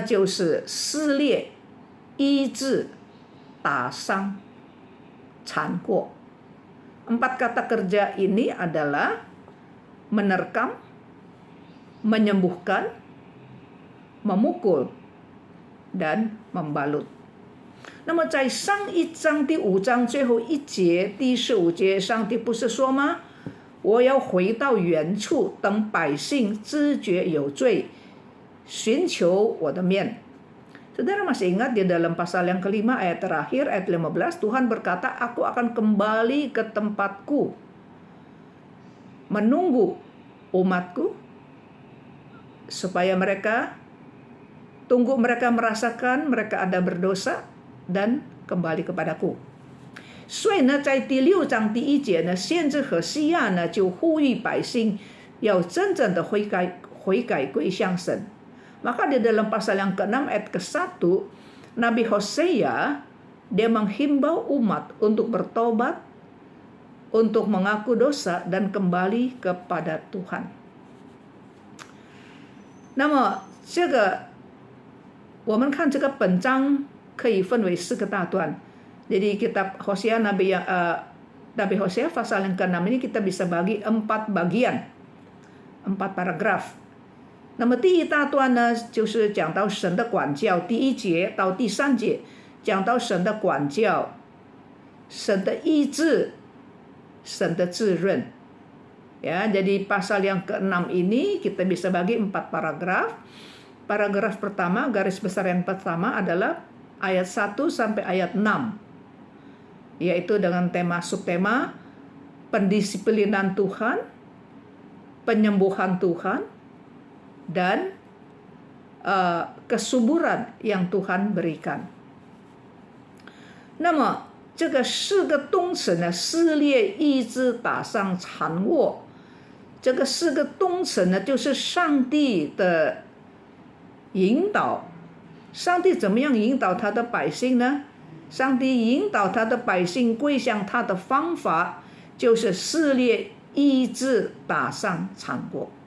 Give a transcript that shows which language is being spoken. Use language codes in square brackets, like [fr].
[zh] 就是撕裂、医治、打伤、缠过。 [id] 4 kata kerja ini adalah menerkam, menyembuhkan, memukul, dan membalut. [zh] 那么在上一章第5章最后一节第15节，上帝不是说吗？我要回到原处，等百姓知觉有罪，寻求我的面。 [id] Saudara masih ingat di dalam pasal yang kelima ayat terakhir, ayat 15, Tuhan berkata, aku akan kembali ke tempatku, menunggu umatku, supaya mereka merasakan mereka ada berdosa, dan kembali kepadaku. [zh] 所以呢，在第6章第1节呢，先知何西亚呢就呼吁百姓要真正的悔改归向神。 [id] Maka di dalam pasal yang ke-6 ayat ke-1, Nabi Hosea Dia menghimbau umat untuk bertobat, untuk mengaku dosa dan kembali kepada Tuhan. [zh] 那么这个我们看这个本章可以分为4个大段. [id] Jadi kitab Hosea Nabi Hosea pasal yang ke-6 ini kita bisa bagi 4 bagian, 4 paragraf. [zh] 那么第一大段呢，就是讲到神的管教，第1节到第3节讲到神的管教、神的医治、神的滋润. [id] Ya, jadi pasal yang ke-6 ini kita bisa bagi 4 paragraf. Paragraf pertama, garis besar yang pertama adalah ayat 1 sampai ayat 6. Yaitu dengan tema subtema pendisiplinan Tuhan, penyembuhan Tuhan, dan kesuburan yang Tuhan berikan. [zh] 那么这个4个动词呢，撕裂、医治、打伤、缠握，这个4个动词呢，就是上帝的引导。上帝怎么样引导他的百姓呢？上帝引导他的百姓归向他的方法，就是撕裂、医治、打伤、缠握。